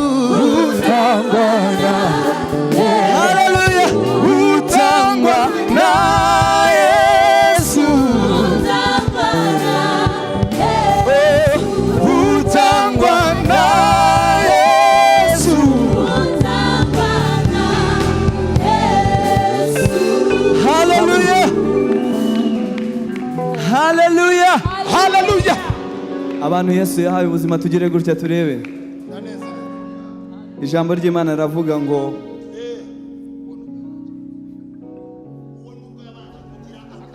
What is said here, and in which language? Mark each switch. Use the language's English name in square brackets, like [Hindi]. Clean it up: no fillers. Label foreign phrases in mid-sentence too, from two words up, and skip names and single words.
[Kinyarwanda] Utangwa na Hallelujah. Utangwa na Yesu. Utangwa na Yesu. Hallelujah. Hallelujah. Hallelujah. Abantu Yesu yahaye ubuzima, tugire gutya turebe. Ijambo ry'Imana riravuga ngo